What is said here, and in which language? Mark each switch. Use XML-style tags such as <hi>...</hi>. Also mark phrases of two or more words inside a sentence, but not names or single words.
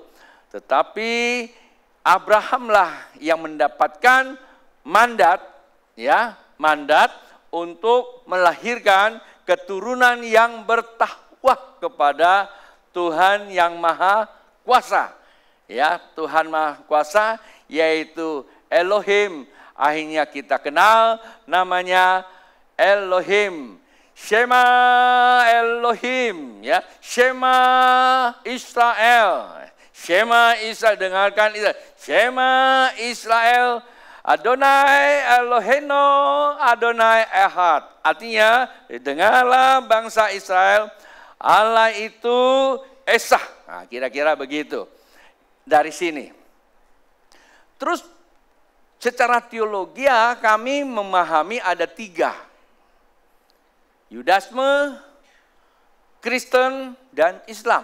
<id>Tetapi Abrahamlah yang mendapatkan mandat untuk melahirkan keturunan yang bertakwa kepada Tuhan yang Maha Kuasa. Ya, Tuhan Maha Kuasa yaitu Elohim. Akhirnya kita kenal namanya Elohim.</id> <he>שמע אלהים, ya. שמע ישראל. שמע ישראל,</he> <id>dengarkan Israel.</id> <he>שמע ישראל. אדני אלהינו, אדני אחד.</he> <id>Artinya, dengarlah bangsa Israel, Allah itu Esa. Nah, kira-kira begitu. Dari sini. Terus secara teologi kami memahami ada 3. Yudasme, Kristen, dan Islam.</id>